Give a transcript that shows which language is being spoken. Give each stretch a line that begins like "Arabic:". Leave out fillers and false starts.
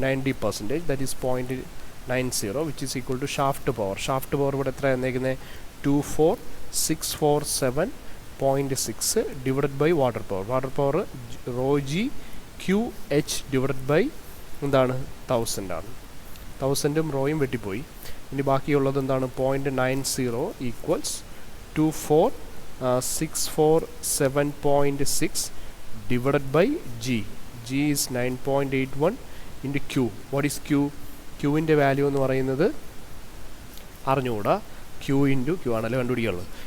English: 90%, that is 0.90, which is equal to shaft power.
Malayalam: Shaft power ഇവിടെ എത്ര തന്നേക്കുന്നത്? 24,647.6 divided by water power.
English: Water power ρGQH divided by എന്താണ്?
Malayalam: 1000 ആണ്. 1000ഉം റോയും വെട്ടിപ്പോയി. ഇനി ബാക്കിയുള്ളത് എന്താണ്?
English: 0.90 equals 24,647.6 divided by G. G is 9.81 into Q. What is Q?
Malayalam: Qൻ്റെ value എന്ന് പറയുന്നത് അറിഞ്ഞുകൂടാ. Q ഇൻറ്റു Q ആണല്ലോ കണ്ടുപിടിക്കാനുള്ളത്.